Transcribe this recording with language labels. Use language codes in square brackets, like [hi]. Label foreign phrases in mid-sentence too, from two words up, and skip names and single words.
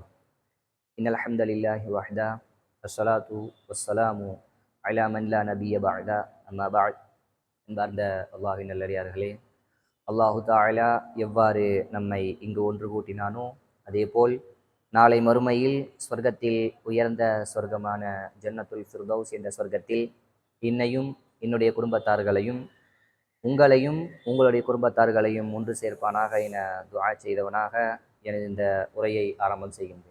[ar] إن الحمد لله وحده والصلاة والسلام على من لا نبي بعد أما بعد. [ta] அன்பார்ந்த அல்லாஹ்வின் நல்லடியார்களே, அல்லாஹு தஆலா எவ்வாறு நம்மை இங்கு ஒன்று கூட்டினானோ அதேபோல் நாளை மறுமையில் ஸ்வர்க்கத்தில் உயர்ந்த சொர்க்கமான ஜன்னத்துல் ஃபிர்தௌஸ் என்ற சொர்க்கத்தில் என்னையும் என்னுடைய குடும்பத்தார்களையும் உங்களையும் உங்களுடைய குடும்பத்தார்களையும் ஒன்று சேர்ப்பானாக என துஆ செய்தவனாக எனது இந்த உரையை ஆரம்பம் செய்கின்றேன்.